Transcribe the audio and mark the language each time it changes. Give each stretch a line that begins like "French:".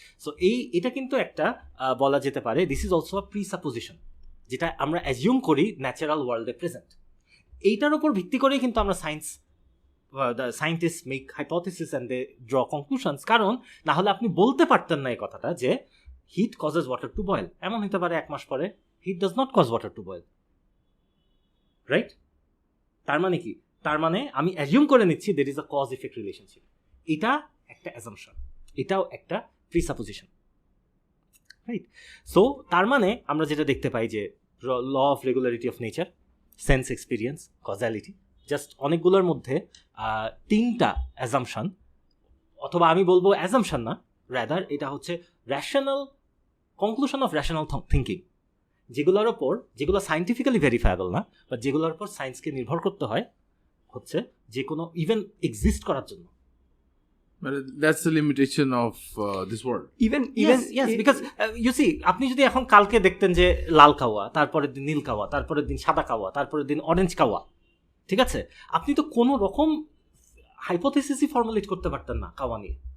Bangla: So এটা কিন্তু একটা বলা যেতে পারে
English: this is also a presupposition,
Bangla: যেটা আমরা অ্যাজিউম করি ন্যাচারাল ওয়ার্ল্ডে প্রেজেন্ট। এইটার উপর ভিত্তি করেই কিন্তু আমরা
English: the scientists make hypotheses and they draw conclusions,
Bangla: কারণ না হলে আপনি বলতে পারতেন না এই কথাটা যে
English: heat causes water to boil।
Bangla: এমন হতে পারে 1 মাস পরে
English: heat does not cause water to boil, right?
Bangla: তার মানে কি? তার মানে আমি অ্যাজিউম করে নিচ্ছি
English: there is a cause effect relationship।
Bangla: এটা একটা অ্যাজাম্পশন, এটাও একটা প্রিসাপোজিশন, রাইট? সো তার মানে আমরা যেটা দেখতে পাই যে law of regularity of nature, sense experience, causality, just অনেকগুলোর মধ্যে 3টা অ্যাজাম্পশন, অথবা আমি বলবো অ্যাজাম্পশন না, রাদার এটা হচ্ছে rational conclusion of rational thinking, যেগুলো সায়েন্টিফিক্যালি ভেরিফায়েবল না, বা যেগুলোর উপর সায়েন্সকে নির্ভর করতে হয় হচ্ছে যে কোনো ইভেন এক্সিস্ট করার জন্য।
English: But that's the limitation of this world. Even yes, because you see,
Bangla: আপনি যদি এখন কালকে দেখতেন যে লাল কাওয়া, তারপরের দিন নীল কাওয়া, তারপরের দিন সাদা কাওয়া, তারপরের দিন অরেঞ্জ কাওয়া, ঠিক আছে, আপনি তো কোনো রকম হাইপোথেসিসই ফর্মুলেট করতে পারতেন না কাওয়া নিয়ে।